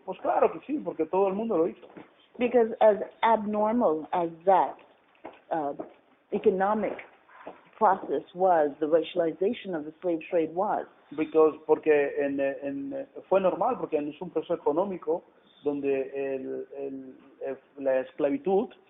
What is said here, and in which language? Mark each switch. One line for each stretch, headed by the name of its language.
Spanish: Pues claro que sí, porque todo el mundo lo hizo.
English: Because as abnormal as that economic process was, the racialization of the slave trade was.
Spanish: Porque fue normal, porque es un proceso económico donde la esclavitud,